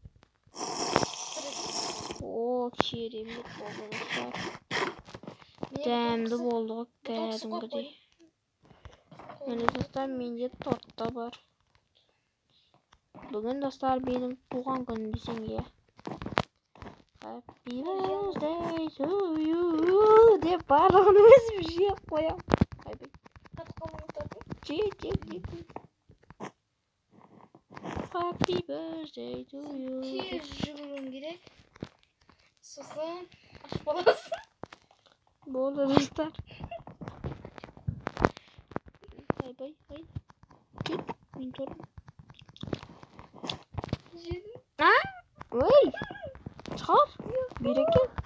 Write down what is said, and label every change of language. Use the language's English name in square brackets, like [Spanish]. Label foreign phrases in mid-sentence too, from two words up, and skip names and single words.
[Kazakh] Керемет болды, достар. Дәмді болды ғой, кәдімгідей. Міне достар, менде торт та бар. Бүгін достар менің туған күнім десең, иә. [English] Happy birthday to you [Kazakh] деп барлығын өзім жеп қоям. [English] Happy birthday to you. [Kazakh] Tez жүгіруім керек. Сосын ашып аласың. Болды достар. Бай. Кет, мен тұрдым. Жедім. Ой! Шығар. Береке.